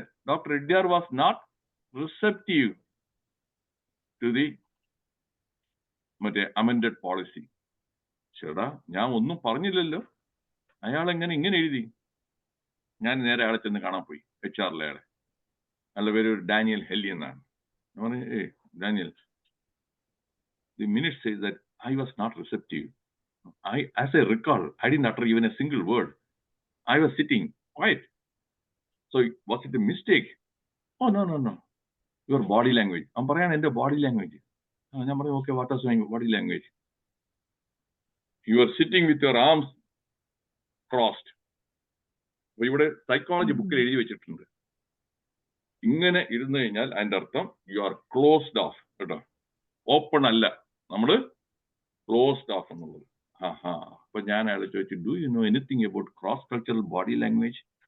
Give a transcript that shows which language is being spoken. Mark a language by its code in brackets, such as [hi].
[en] Doctor Reddiar was not receptive to the മറ്റേ amended policy. [ml] ചേട്ടാ ഞാൻ ഒന്നും പറഞ്ഞില്ലല്ലോ, അയാൾ ഇങ്ങനെ എഴുതി. ഞാൻ നേരെ അയാളെ ചെന്ന് കാണാൻ പോയി, HR അയാളെ. അയാളുടെ പേര് ഡാനിയൽ ഹെല്ലി എന്നാണ്. ഞാൻ പറഞ്ഞു, [en] Daniel, the minutes says that I was not receptive. As I recall, I didn't utter even a single word. I was sitting quiet. So was it a mistake? Oh, no. Your body language. I'm saying in the body language. I'm saying, okay, what is my body language? You are sitting with your arms crossed. [ml] ഇവിടെ psychology ബുക്കിൽ എഴുതി വെച്ചിട്ടുണ്ട്. ഇങ്ങനെ ഇരുന്ന് കഴിഞ്ഞാൽ അതിന്റെ അർത്ഥം [en] you are closed off [ml] കേട്ടോ, ഓപ്പൺ അല്ല, നമ്മള് ക്ലോസ്ഡ് ഓഫ് എന്നുള്ളത്. അപ്പൊ ഞാൻ അയാളെ ചോദിച്ചു, [en] Do you know anything about cross cultural body language?